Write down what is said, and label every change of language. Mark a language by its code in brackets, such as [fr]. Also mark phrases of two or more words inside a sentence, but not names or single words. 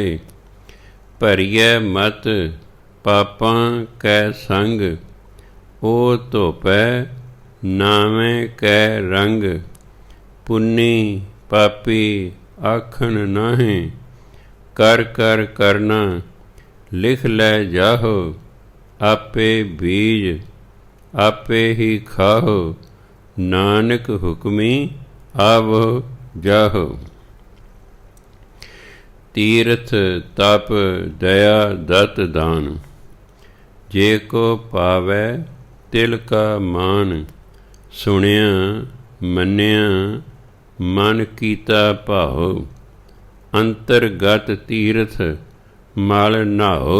[pa] ਭਰੀਐ ਮਤ ਪਾਪਾਂ ਕੈ ਸੰਗ, ਓ ਧੋਪੈ ਨਾਵੈਂ ਕੈ ਰੰਗ। ਪੁੰਨੀ ਪਾਪੀ ਆਖਣ ਨਾਹੀਂ, ਕਰ ਕਰ ਕਰਣਾ ਲਿਖ ਲੈ ਜਾਹੋ। ਆਪੇ ਬੀਜ ਆਪੇ ਹੀ ਖਾਹੋ, ਨਾਨਕ ਹੁਕਮੀ ਆਵੋ ਜਾਹੋ। ਤੀਰਥ ਤਪ ਦਇਆ ਦਤ ਦਾਨ, ਜੇ ਕੋ ਪਾਵੈ ਤਿਲ ਕਾ ਮਾਨ। ਸੁਣਿਆ ਮੰਨਿਆ ਮਨ ਕੀਤਾ ਭਾਓ, ਅੰਤਰਗਤ ਤੀਰਥ ਮਲ ਨਹਾਓ।